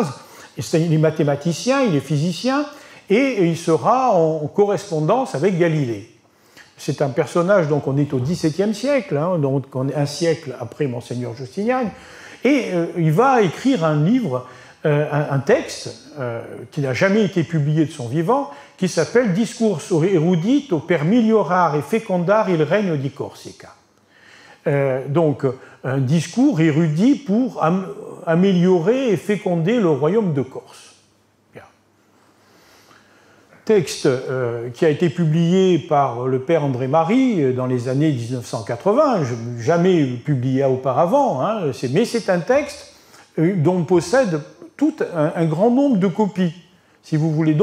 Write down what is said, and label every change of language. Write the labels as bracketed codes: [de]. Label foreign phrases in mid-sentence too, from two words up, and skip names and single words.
[fr] Il est mathématicien, il est physicien, et il sera en correspondance avec Galilée. C'est un personnage, donc on est au XVIIe siècle, hein, donc on est un siècle après Monseigneur Justinian, et il va écrire un livre, un texte qui n'a jamais été publié de son vivant, qui s'appelle Discurso erudito per migliorare e fecondare il regno di Corsica. Donc un discours érudit pour améliorer et féconder le royaume de Corse. Texte qui a été publié par le père André-Marie dans les années 1980, jamais publié auparavant, hein, mais c'est un texte dont on possède tout un grand nombre de copies, si vous voulez.